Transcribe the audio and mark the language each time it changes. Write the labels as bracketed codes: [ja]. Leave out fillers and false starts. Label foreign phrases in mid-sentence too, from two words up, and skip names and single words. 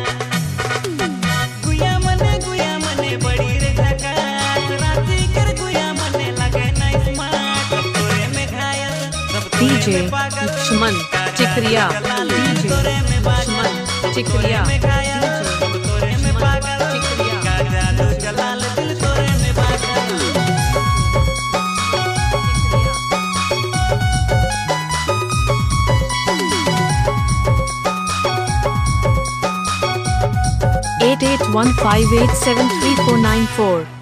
[raj] गुया मने बड़ी रे झकास, राजी कर गुया मने लगे ना स्मार्ट। DJ लक्ष्मण चिकरिया, DJ लक्ष्मण चिकरिया, DJ लक्ष्मण चिकरिया। [en] Eight eight one five eight seven three four nine four.